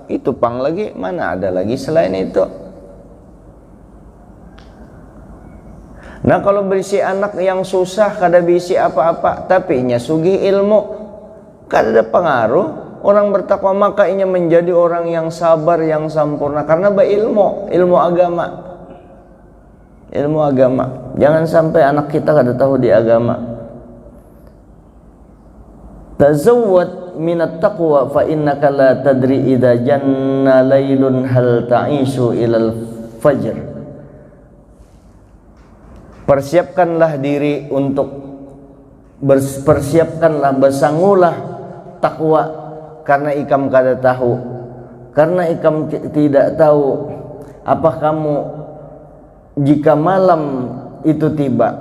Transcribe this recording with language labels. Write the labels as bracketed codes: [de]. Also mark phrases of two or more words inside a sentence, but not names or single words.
[bjn] Itu pang lagi, mana ada lagi selain itu. Nah kalau berisi anak yang susah kada bisi apa-apa tapi inya sugih ilmu, kada ada pengaruh orang bertakwa, maka inya menjadi orang yang sabar, yang sempurna karena ilmu agama. Ilmu agama, jangan sampai anak kita kada tahu di agama. [ar] تزود من التقوى فإنك لا تدري إذا جن ليل هل تعيش إلى الفجر. [bjn] Persiapkanlah diri untuk persiapkanlah, bersangulah takwa karena ikam kada tahu, karena ikam tidak tahu apa kamu jika malam itu tiba.